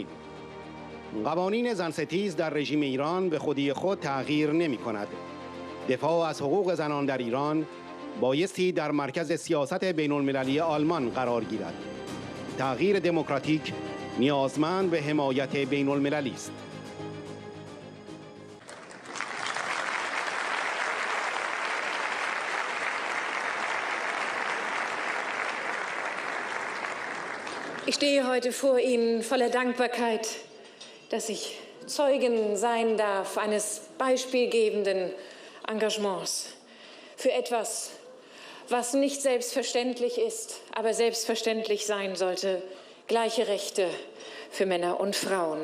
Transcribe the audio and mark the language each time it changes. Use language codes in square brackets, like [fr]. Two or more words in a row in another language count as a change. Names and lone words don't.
[fa] قوانین زنستیز در رژیم ایران به خودی خود تغییر نمی کند. دفاع از حقوق زنان در ایران بایستی در مرکز سیاست بین المللی آلمان قرار گیرد. تغییر دموکراتیک نیازمند به حمایت بین المللی است. [de] Ich stehe heute vor Ihnen voller Dankbarkeit, dass ich Zeugin sein darf eines beispielgebenden Engagements für etwas, was nicht selbstverständlich ist, aber selbstverständlich sein sollte: gleiche Rechte für Männer und Frauen.